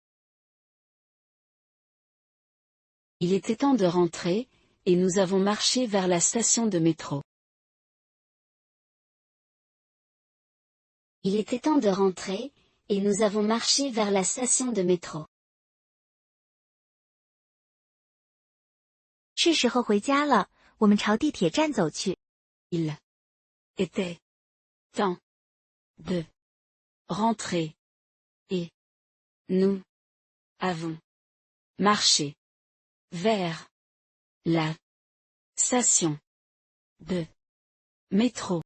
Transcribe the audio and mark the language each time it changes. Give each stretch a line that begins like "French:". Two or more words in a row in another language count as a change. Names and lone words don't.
French: Il était temps de rentrer, et nous avons marché vers la station de métro. Il était temps de rentrer, et nous avons marché vers la station de métro.
Chinese: 是时候回家了，我们朝地铁站走去。
French: Il était temps de rentrer, et nous avons marché vers la station de métro.